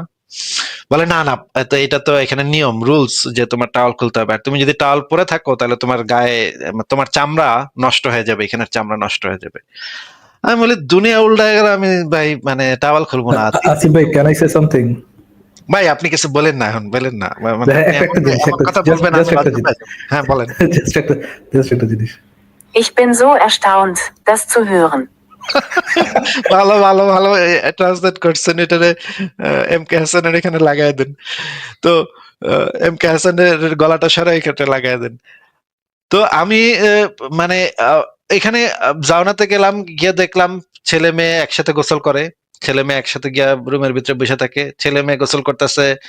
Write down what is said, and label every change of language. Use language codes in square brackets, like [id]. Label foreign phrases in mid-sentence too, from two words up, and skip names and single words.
[bn] বলে না না, তো এটা তো এখানে নিয়ম রুলস যে তোমার টাওয়াল খুলতে হবে, আর তুমি যদি টাওয়াল পরে থাকো তাহলে তোমার গায়ে তোমার চামড়া নষ্ট হয়ে যাবে, এখানের চামড়া নষ্ট হয়ে যাবে। আমি বলি দুনিয়া উল্টায় গেল, আমি ভাই মানে টাওয়াল খুলবো না। আসিফ ভাই, [en] can I say something? [bn] ভাই আপনি কিছু বলেন না, এখন বলেন না, মানে আপনি একটা এমন একটা জিনিস, এমন একটা কথা জাস্ট বলবেন আমি জাস্ট একটা লজ্জা জিনিস, পাই যাবো। হ্যাঁ বলেন। জাস্ট একটা জিনিস। [de] Ich bin so erstaunt, das zu hören. [bn] ভালো ভালো ভালো ট্রান্সলেট করছেন, এটারে এম কে হাসানের এখানে লাগাই দেন। তো এম কে হাসানের গলাটা সরাই এখানে লাগাই দেন। তো আমি মানে এখানে জাউনাতে গেলাম, গিয়ে দেখলাম ছেলে মেয়ে একসাথে গোসল করে, ছেলে মেয়ে একসাথে গিয়া রুমের ভিতরে বসে থাকে, ছেলে মেয়ে গোসল করতেছে।